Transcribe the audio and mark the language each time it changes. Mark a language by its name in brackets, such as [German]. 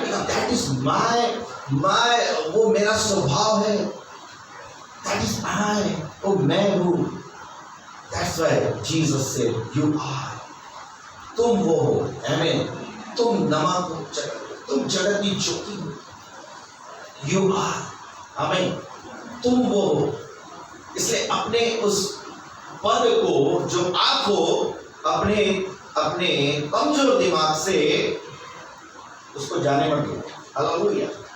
[English] that is my [Hindi] वो मेरा स्वभाव है, [English] That is I. [Hindi] वो मैं हूँ. [English] That's why Jesus said, "You are." [Hindi] तुम वो हो. Amen. तुम नमक हो, तुम जगत की ज्योति हो. [English] You are. Amen. [Hindi] तुम वो हो. इसलिए अपने उस पद को जो आप हो, अपने अपने कमजोर दिमाग से उसको जाने मत दो. हालेलुया.